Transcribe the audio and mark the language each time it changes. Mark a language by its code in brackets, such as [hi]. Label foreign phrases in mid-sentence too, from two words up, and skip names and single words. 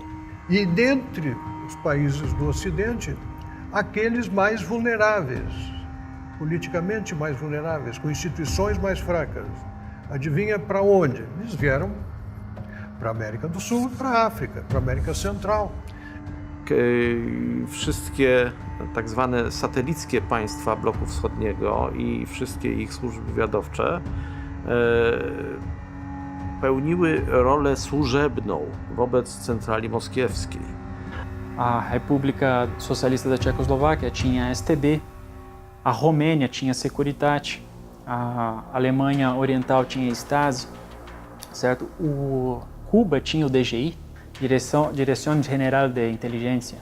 [pt] E dentre os países do Ocidente, aqueles mais vulneráveis, politicamente mais vulneráveis, com instituições mais fracas. Adivinha para onde? Eles vieram para a América do Sul, para a África, para a América Central. [pl] Wszystkie tak zwane satelickie państwa bloku wschodniego i wszystkie ich służby wywiadowcze pełniły rolę służebną wobec centrali moskiewskiej. [pt] A República Socialista da Tchecoslováquia tinha a STB, a Romênia tinha a Securitate, a Alemanha Oriental tinha a Stasi, certo? Cuba tinha o DGI, Direção General de Inteligência.